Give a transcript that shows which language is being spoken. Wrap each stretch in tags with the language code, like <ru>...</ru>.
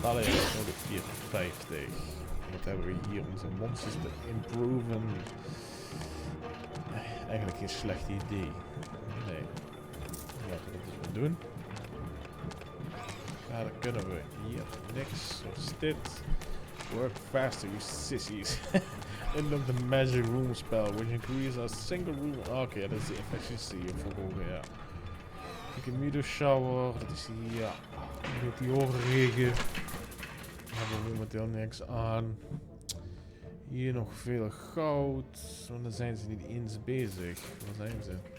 <nl>Allee, nog 54. Wat hebben we hier? Onze monsters te improven. Eigenlijk geen slecht idee. Nee. Laten we dat eens doen. Ja, dan kunnen we hier niks. Wat is dit?</nl> <en>Work faster, you sissies. Unlock the magic room spell, which increases a single room.</en> <nl>Oké, dat is de efficiency verhogen, ja. Ik heb meteor shower, dat is hier, ja. Meteorregen. We hebben momenteel niks aan. Hier nog veel goud. Want dan zijn ze niet eens bezig. Waar zijn ze?</nl>